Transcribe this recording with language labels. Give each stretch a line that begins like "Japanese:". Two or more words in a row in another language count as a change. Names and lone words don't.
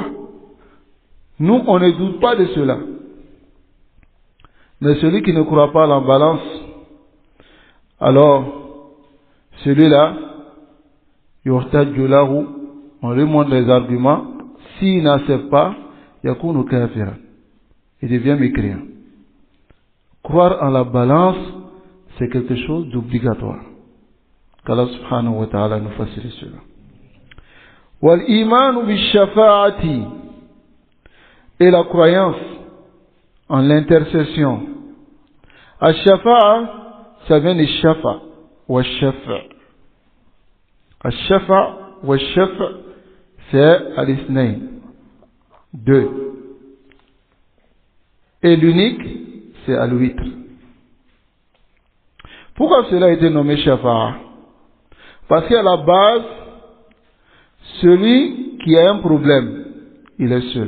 French: Nous, on ne doute pas de cela. Mais celui qui ne croit pas à la balance, alors, celui-là, on lui montre les arguments. S'il n'accepte pas,
Arabic: يكون كافرا.
French: Il devient mécréant. Croire en la balance, c'est quelque chose d'obligatoire. Qu'Allah
Arabic: سبحانه وتعالى
French: nous facilite cela.
Arabic: والإيمان بالشفاعة.
French: Et la croyance en l'intercession. Al-shafa'a, ça vient de
Arabic: شفع وشفع. الشفع وشفع,
French: c'est al-isnayn. 2. Et l'unique, c'est al-witr. Pourquoi cela a été nommé shafa'a? Parce qu'à la base, celui qui a un problème, il est seul.